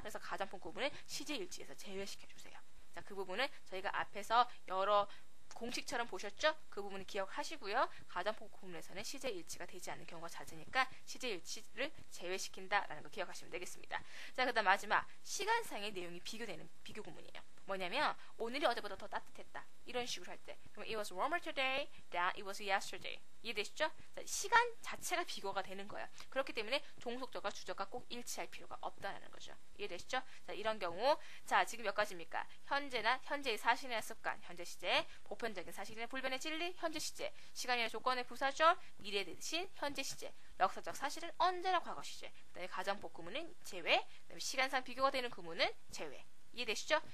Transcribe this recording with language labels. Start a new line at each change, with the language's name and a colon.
Korean: 그래서 가정법 구분을 시제 일치에서 제외시켜 주세요. 자, 그 부분은 저희가 앞에서 여러 공식처럼 보셨죠? 그 부분을 기억하시고요. 가정법 구분에서는 시제 일치가 되지 않는 경우가 잦으니까 시제 일치를 제외시킨다라는 거 기억하시면 되겠습니다. 자, 그다음 마지막 시간상의 내용이 비교되는 비교 구문이에요. 뭐냐면 오늘이 어제보다 더 따뜻했다. 이런 식으로 할 때. 그럼
English: it was warmer today than it was yesterday.
Korean: 이해되시죠? 자, 시간 자체가 비교가 되는 거예요. 그렇기 때문에 종속절과 주절과 꼭 일치할 필요가 없다는 거죠. 이해되시죠? 자, 이런 경우 자, 지금 몇 가지입니까? 현재나 현재의 사실이나 습관, 현재 시제, 보편적인 사실이나 불변의 진리, 현재 시제, 시간이나 조건의 부사절, 미래 대신 현재 시제, 역사적 사실은 언제나 과거 시제, 그다음에 가정법 구문은 제외, 그다음에 시간상 비교가 되는 구문은 제외. 이해되시죠?